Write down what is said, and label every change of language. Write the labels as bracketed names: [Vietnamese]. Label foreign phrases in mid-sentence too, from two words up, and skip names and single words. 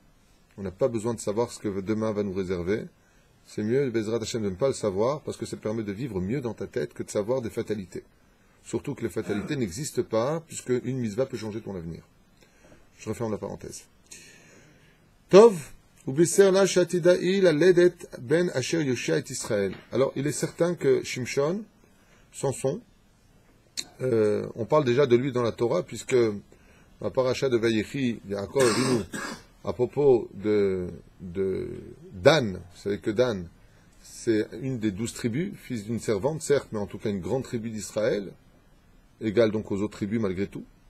[French] On n'a pas besoin de savoir ce que demain va nous réserver. C'est mieux, [Hebrew] בעזרת השם, [French] de ne pas le savoir, parce que ça permet de vivre mieux dans ta tête que de savoir des fatalités. Surtout que les fatalités n'existent pas, puisque une mitzvah peut changer ton avenir. Je referme la parenthèse. Tov, ubisser la shatida'i la ledet ben asher yoshia et Israël. Alors, il est certain que Shimshon, Samson, on parle déjà de lui dans la Torah, puisque la paracha de Vayechi, Yaakov Avinu, à propos de Dan, vous savez que Dan, c'est une des 12 tribus, fils d'une servante, certes, mais en tout cas une grande tribu d'Israël, égale donc aux autres tribus malgré tout.